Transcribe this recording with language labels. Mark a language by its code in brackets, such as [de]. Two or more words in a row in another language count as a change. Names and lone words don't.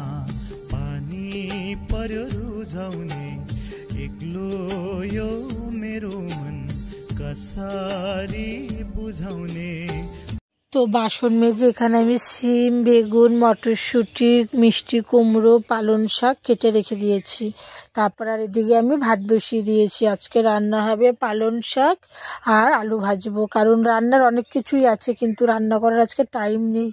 [ne] पानी पर्यो रुझाउने, एक्लो यो मेरो मन कसरी बुझाउने। [bn] তো বাসন মেজে এখানে আমি সিম, বেগুন, মটরশুঁটি, মিষ্টি কুমড়ো, পালং শাক কেটে রেখে দিয়েছি। তারপর আর এদিকে আমি ভাত বসিয়ে দিয়েছি। আজকে রান্না হবে পালং শাক আর আলু ভাজবো, কারণ রান্নার অনেক কিছুই আছে, কিন্তু রান্না করার আজকে টাইম নেই।